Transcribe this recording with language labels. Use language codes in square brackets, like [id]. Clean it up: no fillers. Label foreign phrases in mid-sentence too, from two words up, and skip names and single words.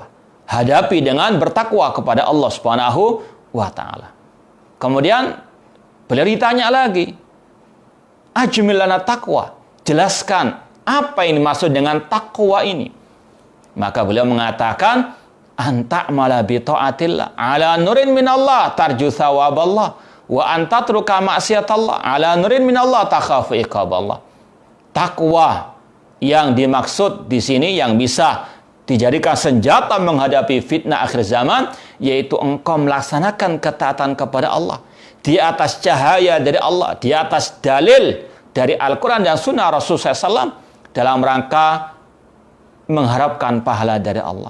[id] Hadapi dengan bertakwa kepada Allah [ar] سبحانه وتعالى. [id] Kemudian beliau ditanya lagi, [ar] أجمل لنا التقوى. [id] Jelaskan apa yang dimaksud dengan takwa ini. Maka beliau mengatakan, [ar] أن تعمل بطاعة الله على نور من الله ترجو ثواب الله وأن تترك معصية الله على نور من الله تخاف عقاب الله. [id] Takwa yang dimaksud di sini yang bisa dijadikan senjata menghadapi fitnah akhir zaman, yaitu engkau melaksanakan ketaatan kepada Allah, di atas cahaya dari Allah, di atas dalil dari Al-Quran dan Sunnah Rasulullah SAW dalam rangka mengharapkan pahala dari Allah.